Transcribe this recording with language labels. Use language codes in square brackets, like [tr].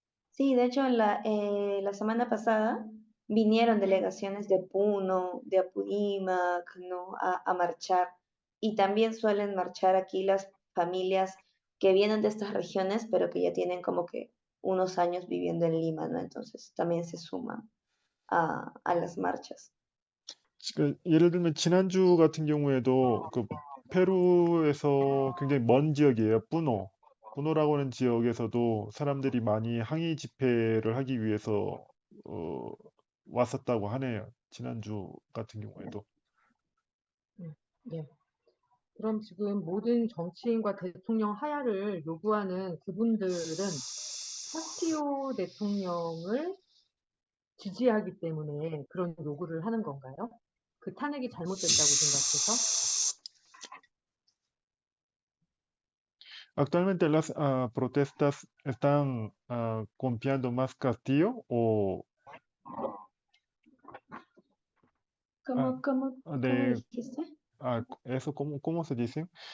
[es] Sí, de hecho, la semana pasada vinieron delegaciones de Puno, de Apurímac, ¿no? A marchar. Y también suelen marchar aquí las familias que vienen de estas regiones, pero que ya tienen como que unos años viviendo en Lima, ¿no? Entonces también se suman a las marchas. [ko] 예를 들면 지난주 같은 경우에도 그 페루에서 굉장히 먼 지역이에요. 뿌노라고 하는 지역에서도 사람들이 많이 항의 집회를 하기 위해서 어, 왔었다고 하네요. 지난주 같은 경우에도. 예. 그럼 지금 모든 정치인과 대통령 하야를 요구하는 그분들은 카스티오 대통령을 지지하기 때문에 그런 요구를 하는 건가요? 그 탄핵이 잘못됐다고 생각해서? [es] Actualmente las protestas están confiando más Castillo o ah, ¿Cómo de dijiste? eso, ¿cómo se dice?